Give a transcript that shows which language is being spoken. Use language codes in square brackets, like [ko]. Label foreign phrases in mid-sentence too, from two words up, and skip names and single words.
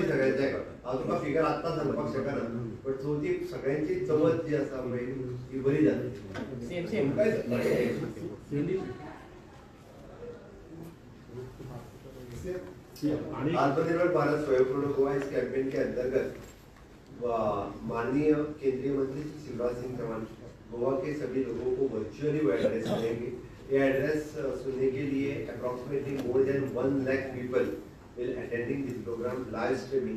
[kok] सगळ्यांच्या हांव तुका फिगर आत्ता सांगपाक शकना बट चवथी सगळ्यांची चवथ जी आसा पळय ती बरी जातली. सेम [hi] आत्मनिर्भर भारत स्वयंपूर्ण गोवा इस कैंपेन के अंतर्गत माननीय केंद्रीय मंत्री शिवराज सिंह चौहान गोवा के सभी लोगों को वर्चुअली वो एड्रेस करेंगे. ये एड्रेस सुनने के लिए [en] approximately more than 1 lakh people will attending this program live streaming.